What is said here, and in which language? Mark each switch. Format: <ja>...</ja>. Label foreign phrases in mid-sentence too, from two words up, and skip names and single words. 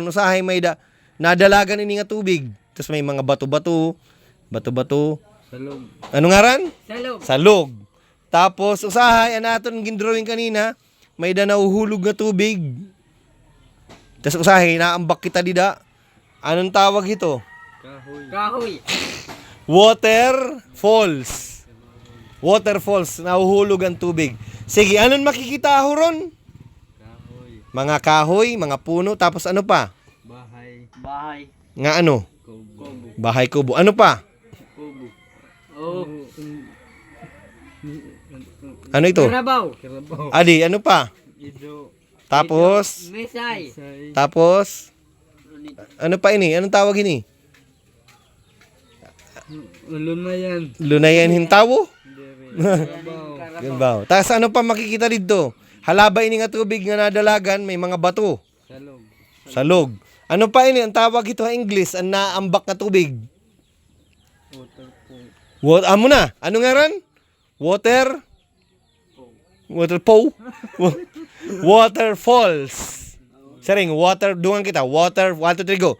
<war>Usahay may nadalagan ini nga tubig. Tapos may mga bato-bato. Salog. Ano ngaran? Salog. Salog. Tapos usahay anaton gindrawing kanina, may nauhulog nga tubig. Tapos usahay naambak kita dida. Anong tawag ito? Kahoy.</war> <tl>Waterfalls. Nahuhulog ang tubig.</tl> <war>Sige, anong makikita horon? Mga kahoy, mga puno, tapos ano pa? Bahay. Nga ano? Kubo.</war> <tl>Bahay kubo. Ano pa?</tl> <war>Kubo. Oh. Ano ito? Karabaw. Adi, ano pa? Ido. Tapos? Misay. Tapos? Ano pa ini? Anong tawag ini? Lunayan hintawo? Karabaw. Tapos ano pa makikita dito? Halabay ini nga tubig nga nadalagan, may mga bato. Salog. Ano pa ini? Ang tawag ito sa English, ang naambak na tubig. Amo na. Ano nga ran? Waterfalls. Saring, dungan kita. 1, 2, 3, go.</war>